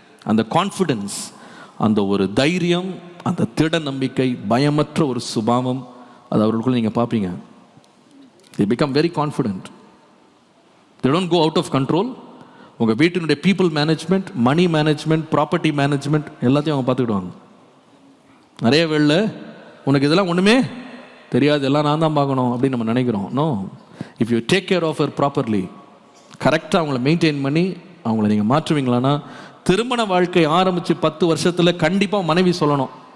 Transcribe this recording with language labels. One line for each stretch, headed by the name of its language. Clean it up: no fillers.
Tamil: அந்த கான்ஃபிடன்ஸ், அந்த ஒரு தைரியம், அந்த திட நம்பிக்கை, பயமற்ற ஒரு சுபாவம், அது அவர்களுக்குள்ள நீங்கள் பார்ப்பீங்க.
English: They become very confident. They don't go out of control.
Tamil: உங்கள் வீட்டினுடைய பீப்புள் மேனேஜ்மெண்ட், மணி மேனேஜ்மெண்ட், ப்ராப்பர்ட்டி மேனேஜ்மெண்ட் எல்லாத்தையும் அவங்க பார்த்துக்கிடுவாங்க. நிறைய வேளை உனக்கு இதெல்லாம் ஒன்றுமே தெரியாது, எல்லாம் நான் தான் பார்க்கணும் அப்படின்னு நம்ம நினைக்கிறோம்.
English: no, if you take care of her properly,
Tamil: கரெக்டாக அவங்கள மெயின்டைன் பண்ணி அவங்கள நீங்கள் மாற்றுவீங்களான்னா, திருமண வாழ்க்கை ஆரம்பித்து 10 வருஷத்தில் கண்டிப்பாக மனைவி சொல்லணும்.